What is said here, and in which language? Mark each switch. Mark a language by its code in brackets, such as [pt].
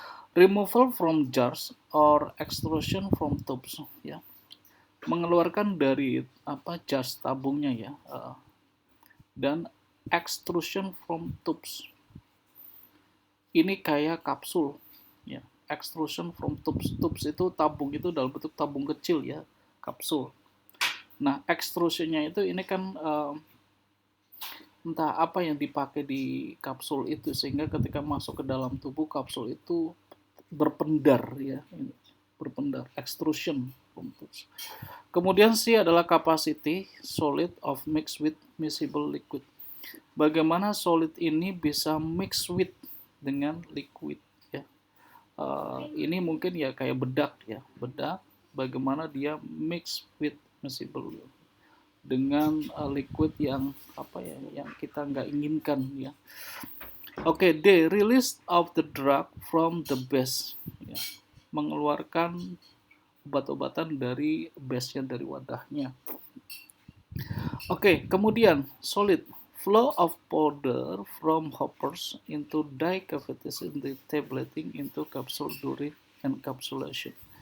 [en] Removal from jars or extrusion from tubes, ya. [id] Mengeluarkan dari jars tabungnya, ya. Dan [en] extrusion from tubes. [id] Ini kayak kapsul, ya. [en] Extrusion from tubes. [id] Tubes itu tabung, itu dalam bentuk tabung kecil, ya, kapsul. Nah, extrusionnya itu ini kan entah apa yang dipakai di kapsul itu sehingga ketika masuk ke dalam tubuh kapsul itu berpendar, ya, berpendar, extrusion. Kemudian C adalah [en] capacity solid of mix with miscible liquid. [id] Bagaimana solid ini bisa [en] mix with [id] dengan liquid, ya. Ini mungkin ya kayak bedak, ya, bedak. Bagaimana dia [en] mix with miscible [id] dengan liquid yang yang kita nggak inginkan, ya. [en] Oke, D, release of the drug from the base, ya. [id] Mengeluarkan obat-obatan dari base-nya, dari wadahnya. Oke, kemudian [en] solid, flow of powder from hoppers into dye cavities in the tableting into capsule during encapsulation.